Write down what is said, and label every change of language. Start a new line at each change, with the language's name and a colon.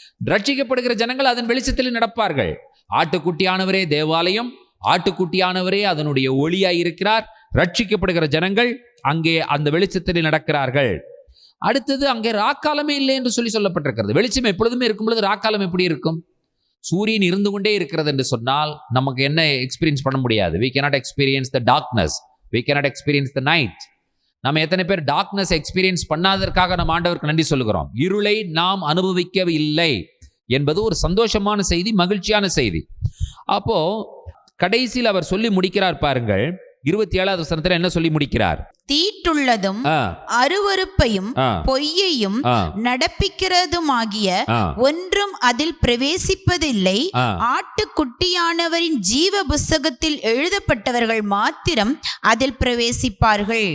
Tamil: ரட்சிக்கப்படுகிற ஜனங்கள் அதன் வெளிச்சத்தில் நடப்பார்கள். ஆட்டுக்குட்டியானவரே தேவாலயம், ஆட்டுக்குட்டியானவரே அதனுடைய ஒளியாய் இருக்கிறார். ரட்சிக்கப்படுகிற ஜனங்கள் அங்கே அந்த வெளிச்சத்தில் நடக்கிறார்கள். அடுத்தது அங்கே ராக்காலமே இல்லை என்று சொல்லி சொல்லப்பட்டிருக்கிறது. வெளிச்சம் எப்பொழுதுமே இருக்கும் பொழுது ராக்காலம் எப்படி இருக்கும்? சூரியன் இருந்து கொண்டே இருக்கிறது என்று சொன்னால் நமக்கு என்ன எக்ஸ்பீரியன்ஸ் பண்ண முடியாது?
English: we cannot experience the darkness, we cannot experience the night.
Tamil: நம்ம எத்தனை பேர் டார்க்னஸ் எக்ஸ்பீரியன்ஸ் பண்ணாததற்காக நம்ம ஆண்டவருக்கு நன்றி சொல்லுகிறோம். இருளை நாம் அனுபவிக்கவில்லை என்பது ஒரு சந்தோஷமான செய்தி, மகிழ்ச்சியான செய்தி. அப்போ கடைசியில் அவர் சொல்லி முடிக்கிறார் பாருங்கள். 27வது வசனத்துல என்ன சொல்லி முடிக்கிறார்? தீட்டுள்ளதும் அருவருப்பையும் பொய்யையும் நடப்பிக்கிறதுமாகிய ஒன்றும் அதில் பிரவேசிப்பதில்லை, ஆட்டுக்குட்டியானவரின் ஜீவ புஸ்தகத்தில் எழுதப்பட்டவர்கள் மாத்திரம் அதில் பிரவேசிப்பார்கள்.